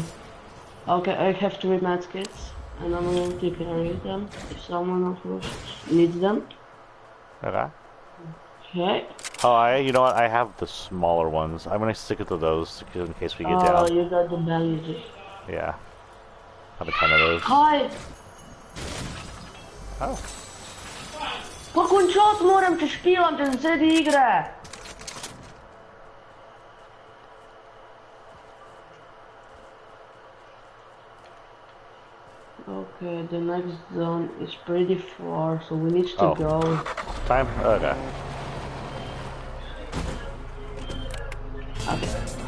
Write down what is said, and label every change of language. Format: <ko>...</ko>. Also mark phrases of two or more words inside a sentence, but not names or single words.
<en>Okay, I have 3 medkits, and I'm going to carry them if someone else needs them. Okay. Okay. Oh, you know what? I have the smaller ones. I'm gonna stick it to those in case we get Oh, down. you got the bandages. Yeah. I have a ton of those. Hi! Oh.</en> <sl>Kako čas moram, če špilam, če se sedi igre?</sl> <en>Okay, the next zone is pretty far, so we need to Oh. go. Time? Okay. Okay.</en>